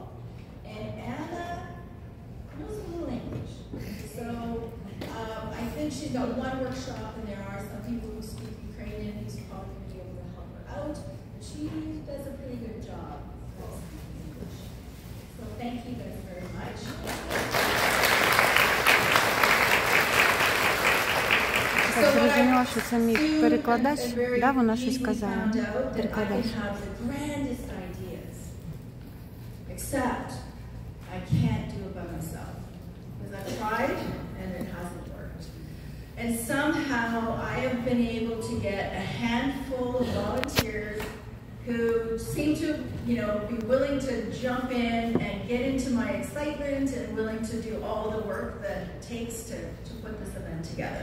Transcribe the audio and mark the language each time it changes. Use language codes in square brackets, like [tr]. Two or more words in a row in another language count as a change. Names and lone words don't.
[en] And Anna knows a little English. So I think she's got 1 workshop, and there are some people who speak Ukrainian who's probably going to be able to help her out. But she does a pretty good job of speaking English. So thank you guys very much. [uk] Так зрозуміла, що це мій перекладач, да, вона щось казала. Перекладач. [en] Except I can't do it by myself. Because I've tried and it hasn't worked. And somehow I have been able to get a handful of volunteers who seem to, be willing to jump in and get into my excitement and willing to do all the work that it takes to put this event together.